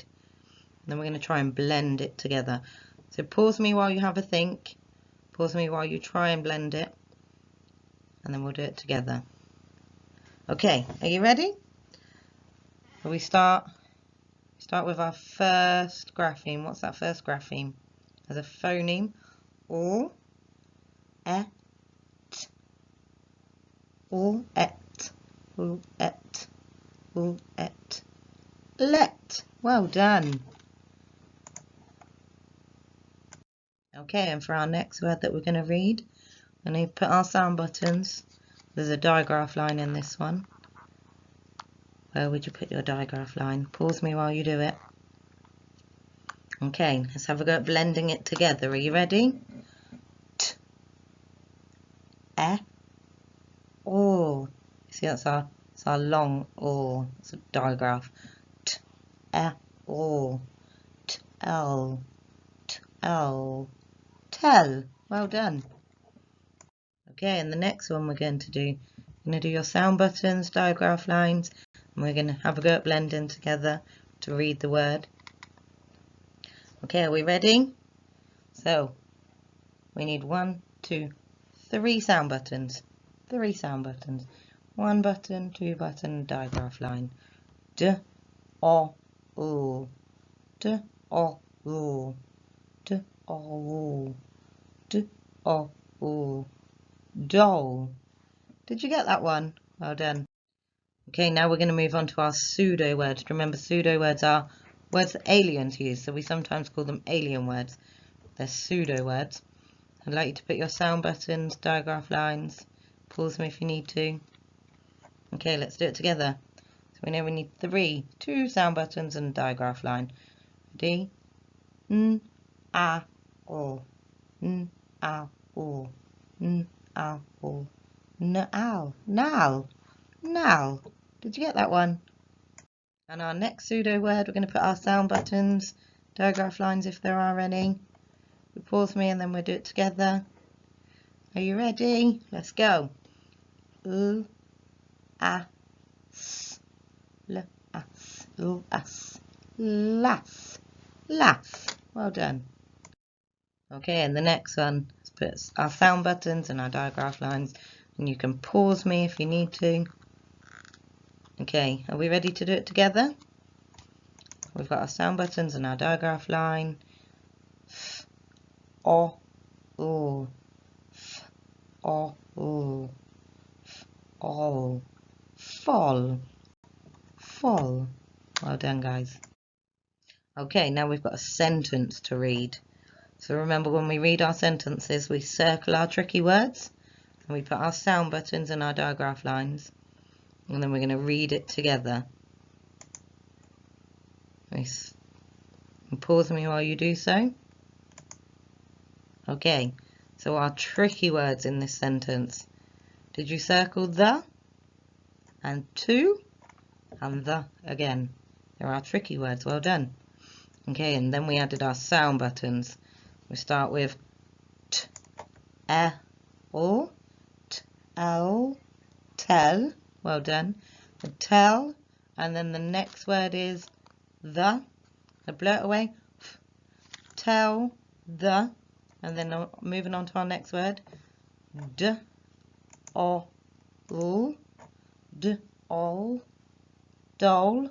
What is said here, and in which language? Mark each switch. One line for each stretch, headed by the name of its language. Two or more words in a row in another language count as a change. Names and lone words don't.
English: And then we're going to try and blend it together. So pause me while you have a think. Pause me while you try and blend it. And then we'll do it together. Okay, are you ready? So we start with our first grapheme. What's that first grapheme? As a phoneme. O, et, o, et, o, et, o, et, let. Well done. Okay, and for our next word that we're going to read, we're going to put our sound buttons. There's a digraph line in this one. Where would you put your digraph line? Pause me while you do it. Okay, let's have a go at blending it together. Are you ready? T, e, o. See, that's our long o. It's a digraph. T, e, o. T, l. T, l. Tell. Well done. Okay, and the next one we're going to do, you're going to do your sound buttons, digraph lines, and we're going to have a go at blending together to read the word. Okay, are we ready? So, we need 1, 2, 3 sound buttons. 3 sound buttons. 1 button, 2 button, digraph line. D, o, o. D, o, o. D, o, o. D, o, o. Doll. Did you get that one? Well done. Okay, now we're going to move on to our pseudo words. Remember, pseudo words are words that aliens use, so we sometimes call them alien words. They're pseudo words. I'd like you to put your sound buttons, digraph lines, pause me if you need to. Okay, let's do it together. So we know we need 2 sound buttons and a digraph line. D, n, a, o, n, a, o, n, a, o, n, ow, now, now. Did you get that one? And our next pseudo word, we're going to put our sound buttons, digraph lines if there are any. You pause me and then we'll do it together. Are you ready? Let's go. U, a, s, l, as, u, as, las, las. Well done. Okay, and the next one, let's put our sound buttons and our digraph lines, and you can pause me if you need to. Okay, are we ready to do it together? We've got our sound buttons and our digraph line. F, o, o, f, o, o, f, o, fall, fall. Well done, guys. Okay, now we've got a sentence to read. So remember, when we read our sentences, we circle our tricky words and we put our sound buttons and our digraph lines, and then we're going to read it together. Nice. And pause me while you do so. Okay, so our tricky words in this sentence. Did you circle the and to and the again? They're our tricky words. Well done. Okay, and then we added our sound buttons. We start with t, e, o, t, l, tell. Well done. The tell, and then the next word is the. So blow it away. Tell the, and then moving on to our next word. D, o, l, d, all, doll.